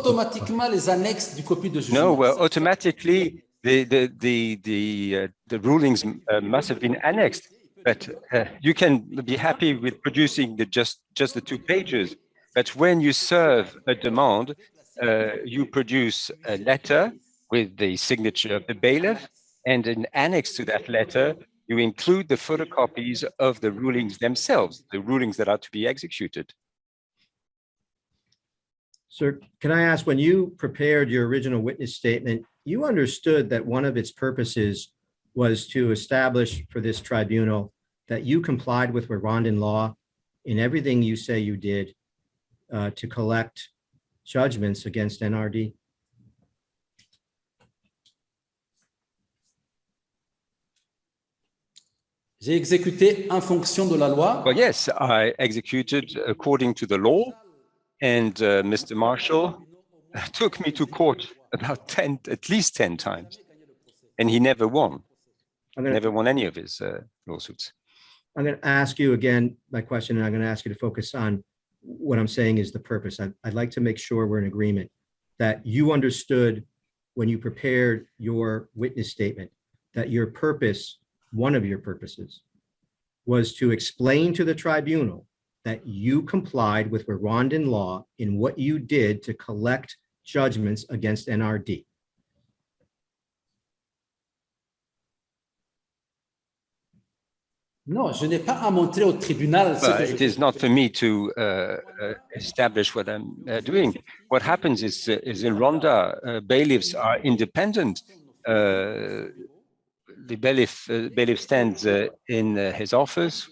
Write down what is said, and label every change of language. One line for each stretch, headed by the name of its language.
French: automatiquement les annexes du copie de jugement.
English: No, well, automatically the rulings must have been annexed, but you can be happy with producing just the 2 pages. But when you serve a demand, you produce a letter with the signature of the bailiff, and an annex to that letter, you include the photocopies of the rulings themselves, the rulings that are to be executed. Sir, can I ask, when you prepared your original witness statement, you understood that one of its purposes was to establish for this tribunal that you complied with Rwandan law in everything you say you did to collect judgments against NRD?
French: J'ai exécuté en fonction de la loi.
English: Well, yes, I executed according to the law, and Mr. Marshall took me to court about at least 10 times, and he never won. Never won any of his lawsuits. I'm going to ask you again my question, and I'm going to ask you to focus on what I'm saying is the purpose. I'd like to make sure we're in agreement that you understood when you prepared your witness statement that your purpose, one of your purposes, was to explain to the tribunal that you complied with Rwandan law in what you did to collect judgments against NRD.
French: Non, je n'ai pas à montrer au tribunal ce que je
English: It is not for me to establish what I'm doing. What happens is in Rwanda, bailiffs are independent. The bailiff stands in his office.